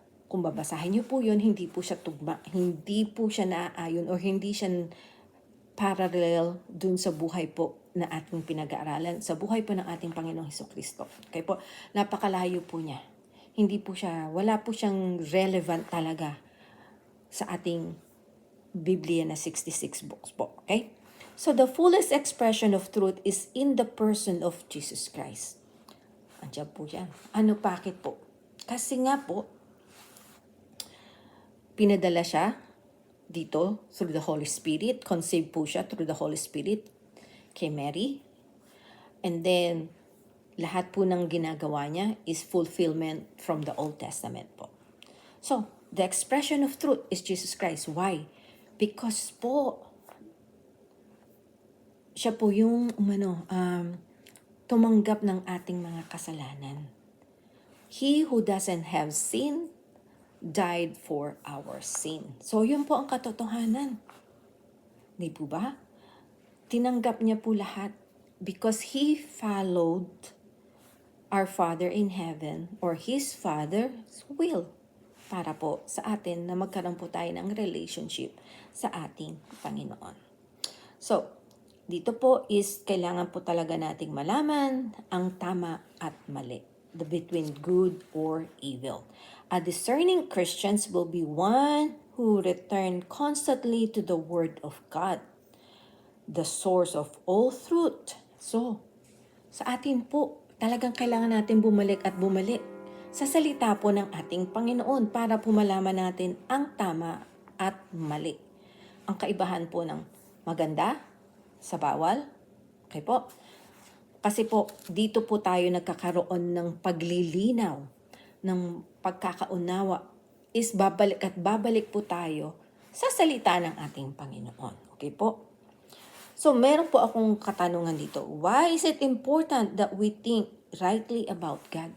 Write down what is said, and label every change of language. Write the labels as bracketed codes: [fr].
[tl] Kung babasahin niyo po yun, hindi po siya tugma, hindi po siya naaayon or hindi siya parallel dun sa buhay po na ating pinag-aaralan, sa buhay po ng ating Panginoong Hesukristo. Kaya po, napakalayo po niya. Hindi po siya, wala po siyang relevant talaga sa ating Biblia na 66 books po. [en] Okay? So, the fullest expression of truth is in the person of Jesus Christ. [tl] Andiyan po yan. Ano, bakit po? Kasi nga po, pinadala siya dito [en] through the Holy Spirit. Conceived [tl] po siya [en] through the Holy Spirit kay Mary. And then, [tl] lahat po ng ginagawa niya [en] is fulfillment from the Old Testament po. So, the expression of truth is Jesus Christ. Why? [tl] Because po, siya po yung tumanggap ng ating mga kasalanan. [en] He who doesn't have sin died for our sin. [tl] So, yun po ang katotohanan. Di po ba? Tinanggap niya po lahat [en] because He followed our Father in heaven or His Father's will [tl] para po sa atin na magkaroon po tayo ng relationship sa ating Panginoon. So, dito po is kailangan po talaga nating malaman ang tama at mali, [en] the between good or evil. A discerning Christians will be one who return constantly to the Word of God, the source of all truth. [tl] So, sa atin po, talagang kailangan natin bumalik at bumalik sa salita po ng ating Panginoon para po malaman natin ang tama at mali. Ang kaibahan po ng maganda sa bawal. Okay po? Kasi po, dito po tayo nagkakaroon ng paglilinaw, ng pagkakaunawa, is babalik at babalik po tayo sa salita ng ating Panginoon. Okay po? So, meron po akong katanungan dito. [en] Why is it important that we think rightly about God?